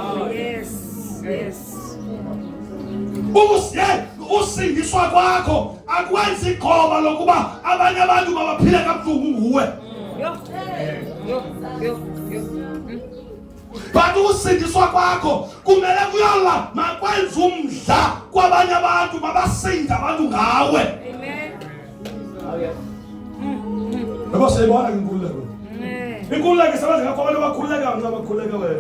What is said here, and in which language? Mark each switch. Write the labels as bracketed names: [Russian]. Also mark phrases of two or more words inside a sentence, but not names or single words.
[Xhosa] Usindiswa kwakho akwenzi ikhoba lokuba abanye abantu babaphile kabuhlungu nguwe. But usindiswa kwakho kumele kuyola makwenza umdla kwabanye abantu mabasinda abantu ngawe. Yebo siyibona inkululeko. Inkululeko isebenza ngakho abantu bakhululeka nxa bakhululeka wena.